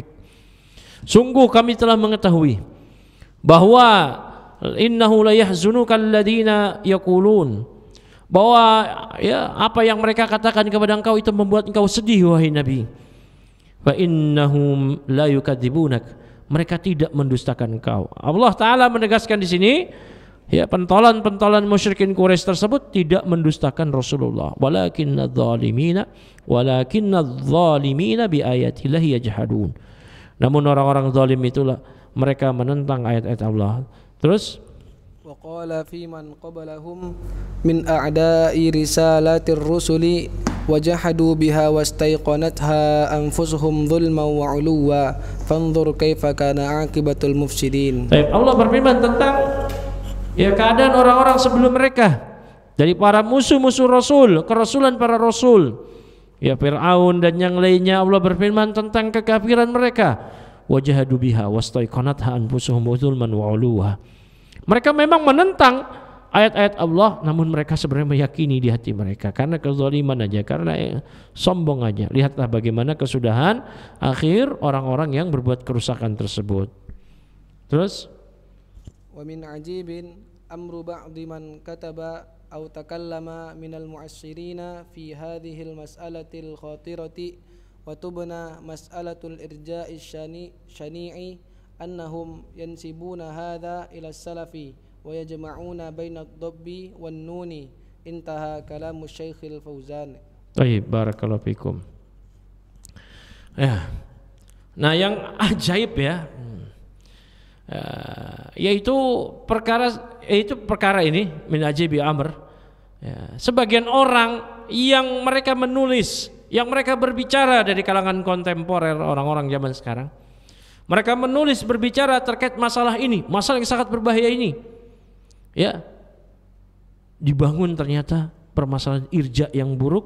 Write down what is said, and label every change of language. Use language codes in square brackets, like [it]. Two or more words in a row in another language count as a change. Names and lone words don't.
[id] Sungguh kami telah mengetahui bahwa [ar] إنه ليحزنك الذي يقولون, [id] bahwa ya apa yang mereka katakan kepada engkau itu membuat engkau sedih wahai Nabi. [ar] فإنهم لا يكذبونك, [id] mereka tidak mendustakan engkau. Allah Taala menegaskan di sini ya, pentolan-pentolan musyrikin Quraisy tersebut tidak mendustakan Rasulullah. [ar] ولكن الظالمين بآيات الله يجحدون. [id] Namun orang-orang zalim itulah mereka menentang ayat-ayat Allah. Terus [ar] وقال في من قبلهم من أعداء رسالات الرسل وجحدوا بها واستيقنتها أنفسهم ظلما وعلوا فانظر كيف كان عاقبة المفسدين. [id] Allah berfirman tentang ya keadaan orang-orang sebelum mereka dari para musuh-musuh Rasul, kerasulan para Rasul, ya Fir'aun dan yang lainnya. Allah berfirman tentang kekafiran mereka, [ar] وجحدوا بها واستيقنتها أنفسهم ظلما وعلوا. [id] Mereka memang menentang ayat-ayat Allah, namun mereka sebenarnya meyakini di hati mereka karena kezaliman aja, karena sombong aja. Lihatlah bagaimana kesudahan akhir orang-orang yang berbuat kerusakan tersebut. Terus [ar] ومن عجيب الأمر بعد من كتب أو تكلم من المعاصرين في هذه المسألة الخطيرة وتبنى مسألة الإرجاء الشنيع أنهم ينسبون هذا إلى السلف ويجمعون بين الضب والنون. انتهى كلام Syekh Al-Fauzan. Baik, بارك الله فيكم. [id] Ya. Nah, yang ajaib ya, yaitu perkara ini [ar] من عجيب الأمر [id] ya, sebagian orang yang mereka menulis, yang mereka berbicara dari kalangan kontemporer orang-orang zaman sekarang, mereka menulis berbicara terkait masalah ini, masalah yang sangat berbahaya ini ya, dibangun ternyata permasalahan irja yang buruk.